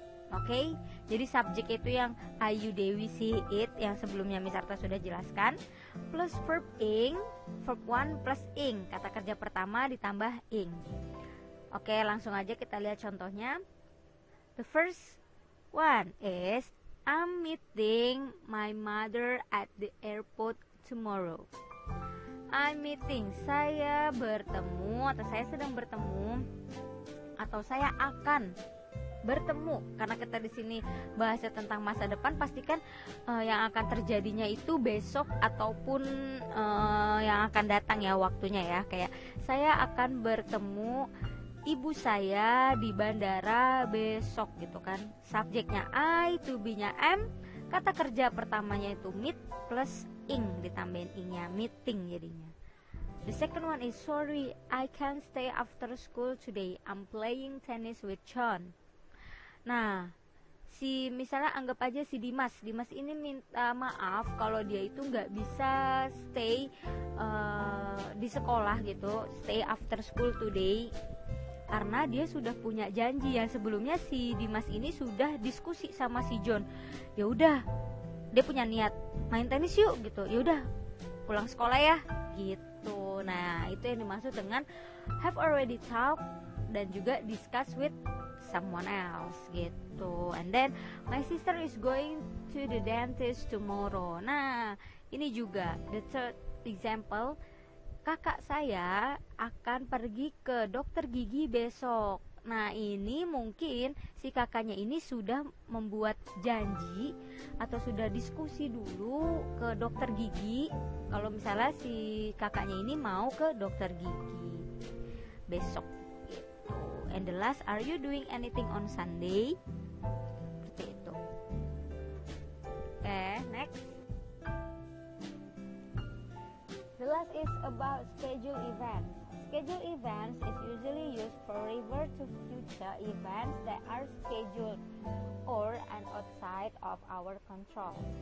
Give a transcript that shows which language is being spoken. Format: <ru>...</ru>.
<id>Oke, jadi subjek itu yang I, you, they, we, she, it yang sebelumnya Miss Arta sudah jelaskan,</id> <en>plus verb ing, verb 1 plus ing,</en> <id>kata kerja pertama ditambah ing. Oke, langsung aja kita lihat contohnya.</id> <en>The first one is I'm meeting my mother at the airport tomorrow. I'm meeting,</en> <id>saya bertemu atau saya sedang bertemu atau saya akan bertemu, karena kita di sini bahasnya tentang masa depan, pastikan yang akan terjadinya itu besok ataupun yang akan datang ya waktunya ya. Kayak saya akan bertemu ibu saya di bandara besok gitu kan. Subjeknya I, to be-nya am, kata kerja pertamanya itu meet plus ing, ditambahin ing-nya, meeting jadinya.</id> <en>The second one is sorry, I can't stay after school today. I'm playing tennis with John.</en> <id>Nah, misalnya anggap aja si Dimas ini minta maaf kalau dia itu nggak bisa stay di sekolah gitu,</id> <en>stay after school today,</en> <id>karena dia sudah punya janji yang sebelumnya si Dimas ini sudah diskusi sama si John. Ya udah, dia punya niat main tenis yuk gitu. Ya udah, pulang sekolah ya gitu. Nah, itu yang dimaksud dengan</id> <en>have already talked</en> <id>dan juga</id> <en>discuss with someone else</en> <id>gitu.</id> <en>And then my sister is going to the dentist tomorrow.</en> <id>Nah, ini juga</id> <en>the third example,</en> <id>kakak saya akan pergi ke dokter gigi besok. Nah, ini mungkin si kakaknya ini sudah membuat janji atau sudah diskusi dulu ke dokter gigi kalau misalnya si kakaknya ini mau ke dokter gigi besok.</id> <en>And the last, are you doing anything on Sunday?</en> <id>Seperti itu.</id> <en>Next. The last is about schedule events. Schedule events is usually used for refer to future events that are scheduled or and outside of our control.</en>